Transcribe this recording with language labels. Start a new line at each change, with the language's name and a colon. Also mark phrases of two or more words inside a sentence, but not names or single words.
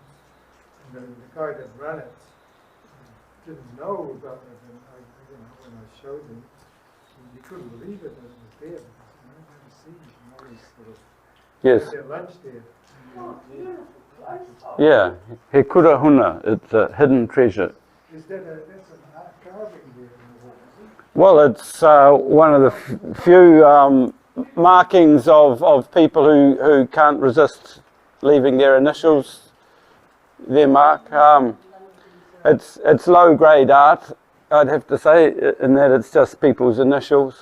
English: And the guy that ran it didn't know about it. And when I showed him, he couldn't believe it that it was there. Because I've never seen it. And always sort of Yes, had their lunch there. yeah.
Māori: He kura huna,
English: it's a hidden treasure. Is that that's an art carving there in the wall, is it? Well, it's one of the few markings of people who can't resist leaving their initials, their mark. It's low grade art, I'd have to say, in that it's just people's initials.